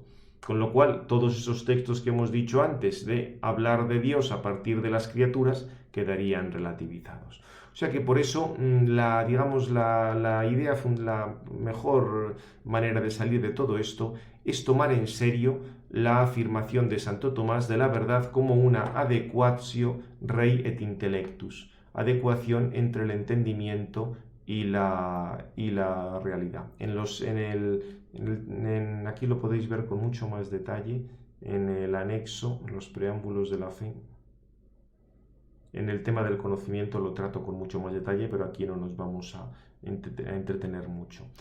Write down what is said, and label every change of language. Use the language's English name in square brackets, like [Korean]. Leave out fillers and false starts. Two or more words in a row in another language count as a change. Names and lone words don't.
[Spanish] Con lo cual, todos esos textos que hemos dicho antes de hablar de Dios a partir de las criaturas quedarían relativizados. O sea que por eso, la mejor manera de salir de todo esto es tomar en serio la afirmación de Santo Tomás de la verdad como una [Latin] adequatio rei et intellectus, [Spanish] adecuación entre el entendimiento y la realidad. Aquí lo podéis ver con mucho más detalle en el anexo, en los preámbulos de la fe. En el tema del conocimiento lo trato con mucho más detalle, pero aquí no nos vamos a entretener mucho.